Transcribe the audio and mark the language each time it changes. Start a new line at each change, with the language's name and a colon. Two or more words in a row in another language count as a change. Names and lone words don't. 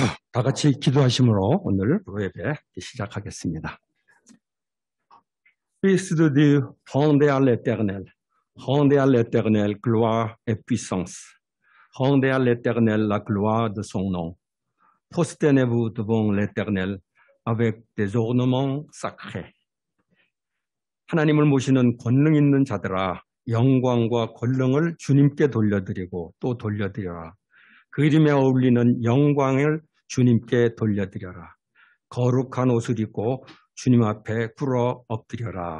Korean: 다 같이 기도하심으로 오늘 예배 시작하겠습니다.
French: Fils de Dieu, rendez à l'Éternel gloire et puissance. Rendez à l'Éternel la gloire de son nom. Prosternez-vous devant l'Éternel avec des ornements sacrés.
Korean: 하나님을 모시는 권능 있는 자들아, 영광과 권능을 주님께 돌려드리고 또 돌려드려라. 그 이름에 어울리는 영광을 주님께 돌려드려라. 거룩한 옷을 입고 주님 앞에 꿇어 엎드려라.